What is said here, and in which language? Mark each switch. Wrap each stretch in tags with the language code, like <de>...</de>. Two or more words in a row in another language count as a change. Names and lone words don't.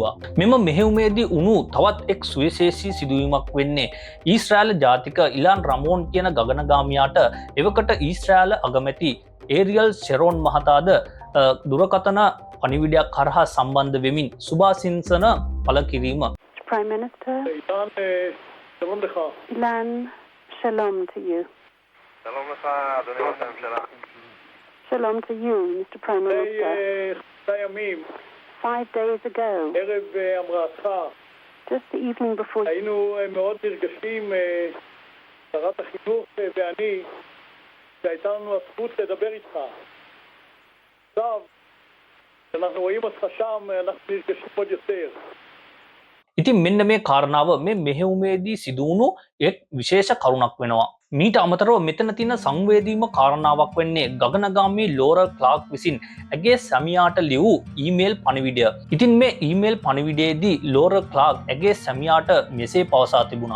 <si>මෙම මෙහෙයුමේදී උණු තව තවත් එක් සුවිශේෂී සිදුවීමක් වෙන්නේ ඊශ්‍රායල ජාතික ඉලාන් රමෝන් කියන ගගනගාමියාට එවකට ඊශ්‍රායල අගමැති ඒරියල් ෂෙරෝන් මහතාද දුරකථන පණිවිඩයක් කරහා සම්බන්ධ වෙමින් සුභාසිංසන පළ කිරීම.</si> <en>Prime Minister. Ilan, shalom to you. Shalom to you, Mr. Prime Minister. 5 days ago, just the evening before,</en> <he>היינו מאוד נרגשים, שרת החינוך ואני, שהייתה לנו הזכות לדבר איתך. עכשיו, כשאנחנו רואים אותך שם, אנחנו נרגשים עוד יותר.</he> <si>ඉතින් මෙන්න මේ කාරණාව මේ මෙහෙයුමේදී සිදුවුණු එක් විශේෂ කරුණක් වෙනවා. මීට අමතරව මෙතන තියෙන සංවේදීම කාරණාවක් වෙන්නේ ගගනගාමී ලෝරා ක්ලාක් විසින් ඇගේ සැමියාට ලියූ ඊමේල් පණිවිඩය. ඉතින් මේ ඊමේල් පණිවිඩයේදී ලෝරා ක්ලාක් ඇගේ සැමියාට මෙසේ පවසා තිබුණා.</si>